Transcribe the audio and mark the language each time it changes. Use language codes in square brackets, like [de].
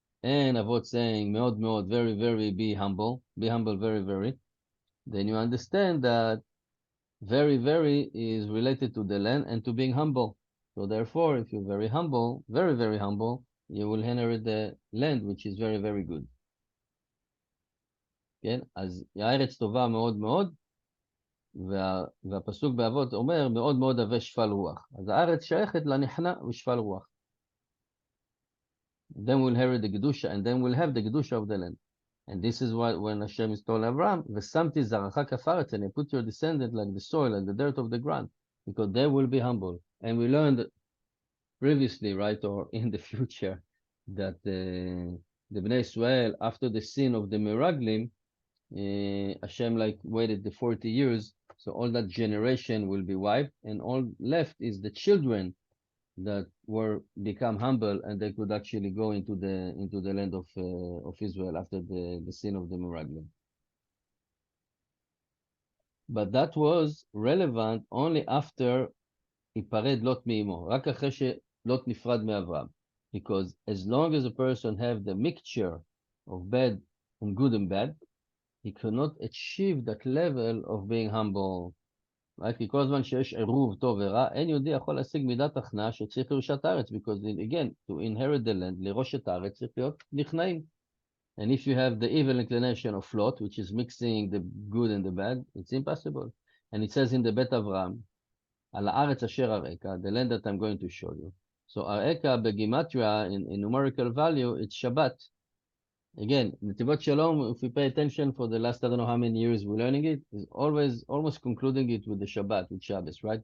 [en] And Avot saying, [he] מאוד מאוד, [en] very, very, be humble, very, very. Then you understand that very, very is related to the land and to being humble. So therefore, if you're very humble, very, very humble, you will inherit the land, which is very, very good. [he] כן? אז הארץ טובה מאוד מאוד, והפסוק באבות אומר, מאוד מאוד הווה שפל רוח. אז הארץ שייכת לנכנע ושפל רוח. [en] Then we'll inherit the Kedusha, and then we'll have the Kedusha of the land. And this is why when Hashem is told Abraham, [he] ושמתי זרעך כפרת, [en] and I put your descendant like the soil, like the dirt of the ground, because they will be humble. And we learned previously, right, or in the future, that the Bnei Israel, after the sin of the Meraglim, Hashem waited the 40 years, so all that generation will be wiped, and all left is the children that were become humble, and they could actually go into the land of Israel after the sin of the Meraglim. But that was relevant only after [he] היפרד לוט מאמו, רק אחרי שלוט נפרד מאברהם. [en] Because as long as a person have the mixture of bad and good and bad, he cannot achieve that level of being humble. Right? [he] כי כל הזמן שיש עירוב טוב ורע, אין יהודי יכול להשיג מידת הכנעה שצריך ירושת הארץ, [en] because again, to inherit the land, [he] לראש את הארץ צריך להיות נכנעים. [en] And if you have the evil inclination of Lot, which is mixing the good and the bad, it's impossible. And it says in the Bet Avraham, [he] על הארץ אשר אראך, [en] the land that I'm going to show you. So [he] אראך בגימטריה, [en] in numerical value, it's Shabbat. Again, Netivot Shalom, if we pay attention for the last, I don't know how many years we're learning it, is always almost concluding it with the Shabbat, with Shabbos, right?